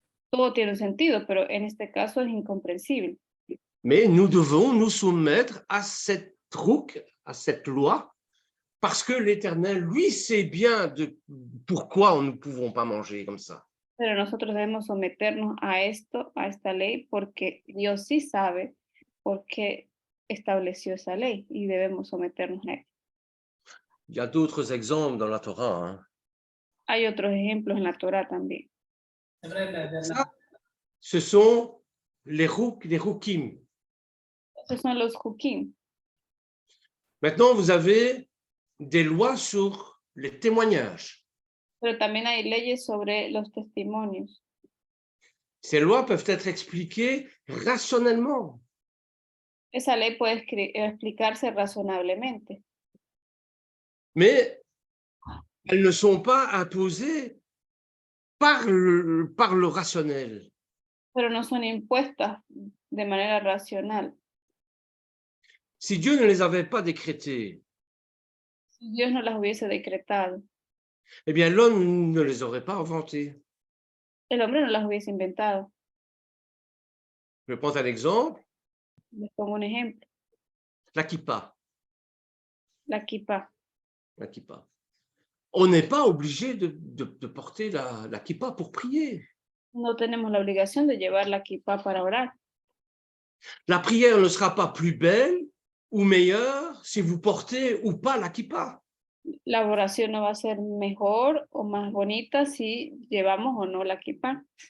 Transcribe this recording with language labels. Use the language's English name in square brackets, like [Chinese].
[Spanish] Todo tiene un sentido, pero en este caso es incomprensible. [French] Mais nous devons nous soumettre à cette rouk, à cette loi, parce que l'Éternel, lui, sait bien pourquoi nous ne pouvons pas manger comme ça. [Spanish] Pero nosotros debemos someternos a esta ley, porque Dios sí sabe por qué estableció esa ley y debemos someternos a ella. [French] Il y a d'autres exemples dans la Torah. Hein. [Spanish] Hay otros ejemplos en la Torah también. [French] Ça, ce sont les roukim. [Spanish] Esos son los Hukim. [French] Maintenant, vous avez des lois sur les témoignages. [Spanish] Pero también hay leyes sobre los testimonios. [French] Ces lois peuvent être expliquées rationnellement. [Spanish] Esa ley puede explicarse razonablemente, [French] Mais elles ne sont pas imposées par le rationnel. [Spanish] pero no son impuestas de manera racional. [French] Si Dieu ne les avait pas décrétées, [Spanish] Si Dios no las hubiese decretado, [French] eh bien l'homme ne les aurait pas inventées. [Spanish] el hombre no las hubiese inventado. [French] Je prends un exemple, [Spanish] Les pongo un ejemplo. [French] la kippa. [Spanish] La kippa. [French] La kippa. On n'est pas obligé de porter la kippa pour prier. [Spanish] No tenemos la obligación de llevar la kippa para orar. [French] La prière ne sera pas plus belle ou meilleure si vous portez ou pas la kippa. [Spanish] La oración no va a ser mejor o más bonita si llevamos o no la kippa.